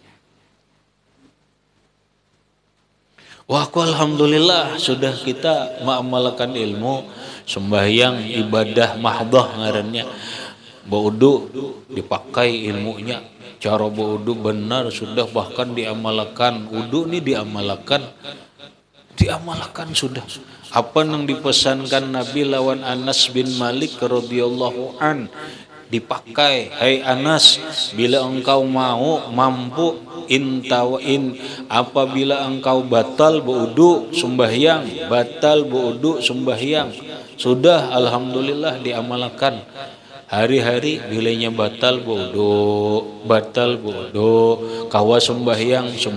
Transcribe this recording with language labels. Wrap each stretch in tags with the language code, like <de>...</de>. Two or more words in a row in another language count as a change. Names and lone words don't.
<bjn>Wah, alhamdulillah sudah kita mengamalkan ilmu, sembahyang ibadah mahdah ngarannya. Baudu dipakai ilmunya, cara baudu benar sudah bahkan diamalkan. Wudu ini diamalkan sudah. Apa yang dipesankan Nabi lawan Anas bin Malik</bjn> <ar>radhiyallahu an,</ar> <bjn>dipakai. Hai Anas, bila engkau mampu apabila engkau batal berwudu sembahyang, sudah alhamdulillah diamalkan. Hari-hari bilanya batal berwudu, kawa sembahyang.</bjn>